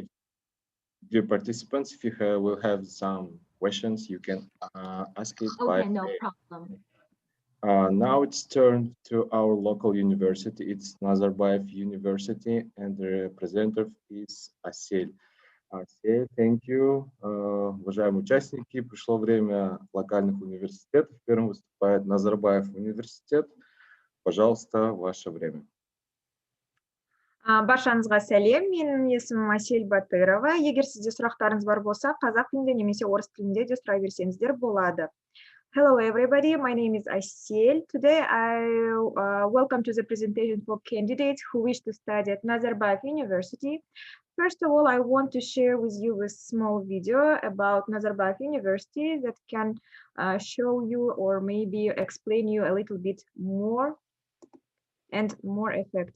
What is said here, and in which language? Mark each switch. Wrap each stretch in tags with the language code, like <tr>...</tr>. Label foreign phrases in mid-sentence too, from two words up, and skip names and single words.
<en>If dear participants, if you will have some questions, you can ask it by Okay, no problem. now it's turned to our local university. It's Nazarbayev University, and the representative is Aсель. Aсель, thank you.</en> <ru>Уважаемые участники, пришло время локальных университетов. Первым выступает Назарбаев университет. Пожалуйста, ваше время.</ru> <kk>Баршаңызға сәлем, менің есімім Асель Батырова. Егер сізде сұрақтарыңыз бар болса, қазақ тілінде немесе орыс тілінде де сұрай берсеңіздер болады.</kk> <en>Hello everybody, my name is Aсель. Today I welcome to the presentation for candidates who wish to study at Nazarbayev University. First of all, I want to share with you a small video about Nazarbayev University that can show you or maybe explain you a little bit more and more effective.</en>